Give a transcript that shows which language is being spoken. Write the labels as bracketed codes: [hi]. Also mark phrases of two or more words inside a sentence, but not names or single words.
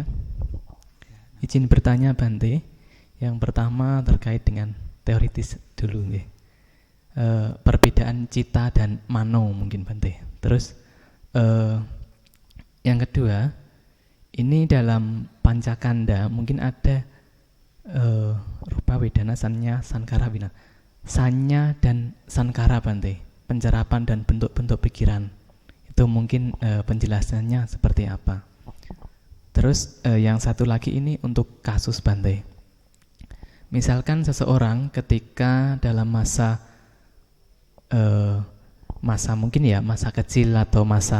[id] Izin bertanya Bante. Yang pertama terkait dengan teoritis dulu, perbedaan cita dan mano mungkin Bante. Terus yang kedua, ini dalam Pancakanda mungkin ada [pi] rupa wedana sanya sankara bina. [id] Sanya dan sankara Bante, pencerapan dan bentuk-bentuk pikiran. Itu mungkin penjelasannya seperti apa. Terus yang satu lagi ini untuk kasus Bante. Misalkan seseorang ketika dalam masa mungkin ya masa kecil atau masa